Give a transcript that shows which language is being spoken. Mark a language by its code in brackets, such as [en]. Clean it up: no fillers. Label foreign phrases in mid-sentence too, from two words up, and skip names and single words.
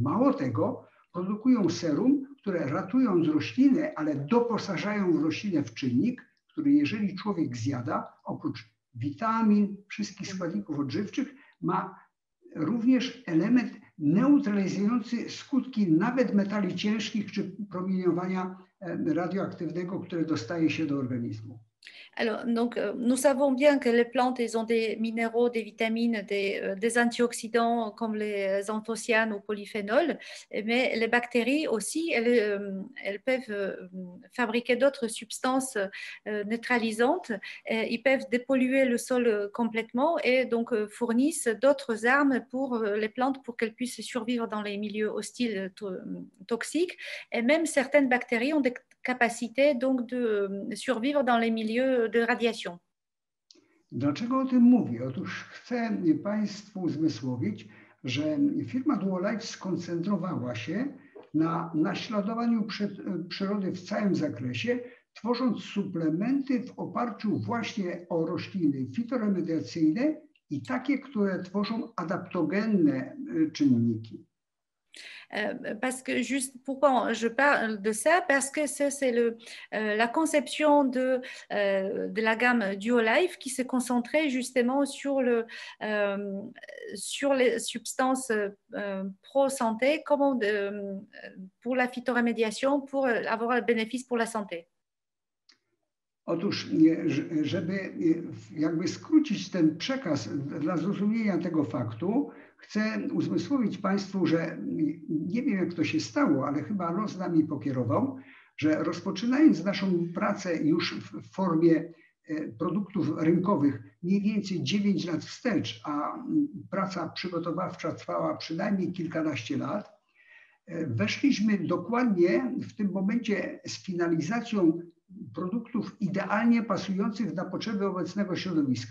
[pl] Mało tego, produkują serum, które ratując roślinę, ale doposażają roślinę w czynnik, który jeżeli człowiek zjada, oprócz witamin, wszystkich składników odżywczych, ma również element neutralizujący skutki nawet metali ciężkich czy promieniowania radioaktywnego, które dostaje się do organizmu. [fr] Alors, donc, nous savons bien que les plantes, elles ont des minéraux, des vitamines, des antioxydants comme les anthocyanes ou polyphénols, mais les bactéries aussi, elles peuvent fabriquer d'autres substances neutralisantes. Ils peuvent dépolluer le sol complètement et donc fournissent d'autres armes pour les plantes pour qu'elles puissent survivre dans les milieux hostiles toxiques. Et même certaines bactéries ont des capacité donc de survivre dans les milieux de radiation. [pl] Dlaczego o tym mówię? Otóż chcę Państwu uzmysłowić, że firma Duolife skoncentrowała się na naśladowaniu przyrody w całym zakresie, tworząc suplementy w oparciu właśnie o rośliny fitoremediacyjne i takie, które tworzą adaptogenne czynniki. [fr] Parce que juste pourquoi je parle de ça, parce que c'est la conception de la gamme Duolife qui s'est concentrée justement sur les substances pro-santé, pour la phytoremédiation, pour avoir un bénéfice pour la santé. [pl] Otóż, żeby jakby skrócić ten przekaz dla zrozumienia tego faktu, chcę uzmysłowić Państwu, że nie wiem, jak to się stało, ale chyba los nami pokierował, że rozpoczynając naszą pracę już w formie produktów rynkowych mniej więcej 9 lat wstecz, a praca przygotowawcza trwała przynajmniej kilkanaście lat, weszliśmy dokładnie w tym momencie z finalizacją produktów idealnie pasujących na potrzeby obecnego środowiska.